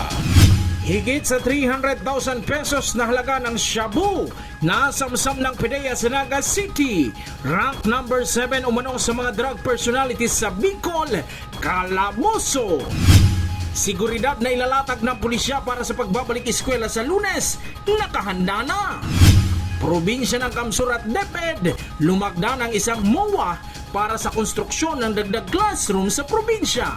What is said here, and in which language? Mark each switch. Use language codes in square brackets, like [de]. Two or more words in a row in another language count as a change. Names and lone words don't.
[tl] Higit sa 300,000 pesos na halaga ng shabu na samsam ng PDEA sa Naga City. [en] Rank number 7 [tl] umano sa mga [en] drug personalities [tl] sa Bicol, Calabozo. Seguridad na ilalatag ng pulisya para sa pagbabalik eskwela sa Lunes, nakahanda na. Probinsya ng Kamsur at DepEd, lumagda ng isang MOA para sa konstruksyon ng dagdag classroom sa probinsya.